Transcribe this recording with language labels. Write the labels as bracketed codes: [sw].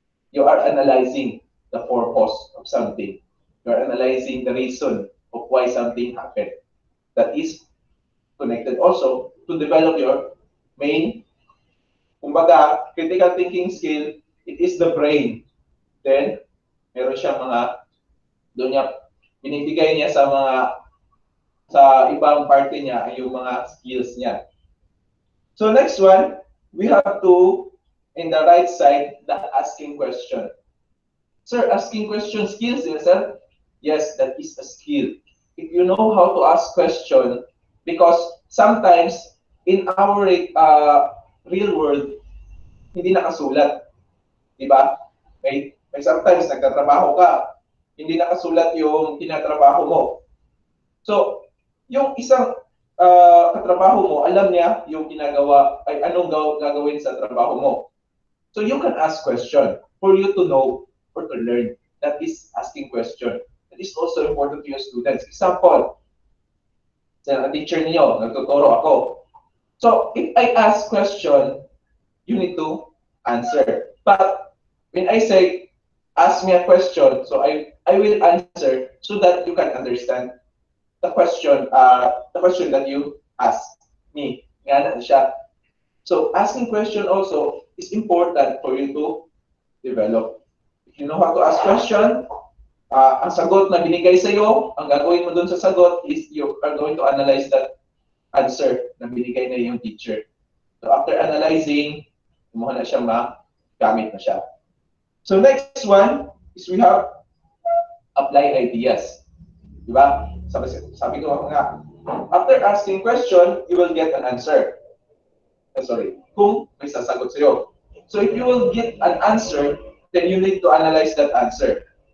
[en] You are analyzing the purpose of something. You are analyzing the reason of why something happened. That is connected also to develop your main, kumbaga, critical thinking skill. It is the brain. [tl] Then, meron siyang doon niya, binibigay niya sa ibang parte niya, yung mga skills niya. [en] So next one, we have to, in the right side, the asking question. Sir, asking question skills, yes, sir? Yes, that is a skill. If you know how to ask question, because sometimes in our real world, [tl] hindi nakasulat. Diba? May sometimes nagtatrabaho ka, hindi nakasulat yung tinatrabaho mo. So, yung isang katrabaho mo, alam niya yung ginagawa, ay anong gagawin sa trabaho mo. [en] So, you can ask question for you to know or to learn. That is asking question. That is also important to your students. Example, [tl] Sa teacher niyo, nagtuturo ako. [en] So, if I ask question, you need to answer. But when I say, ask me a question, so I will answer so that you can understand the question that you ask me. Nga na siya. So, asking question also is important for you to develop. If you know how to ask question, [tl] ang sagot na binigay sa iyo, ang gagawin mo dun sa sagot [en] is you are going to analyze that answer [tl] na binigay na yung teacher. So after analyzing, kumuha na siya magamit na siya. [en] So next one is we have apply ideas. Diba? Sabi ko nga, after asking question, you will get an answer. [tl] Kung may sasagot sa iyo. [en] So if you will get an answer, then you need to analyze that answer.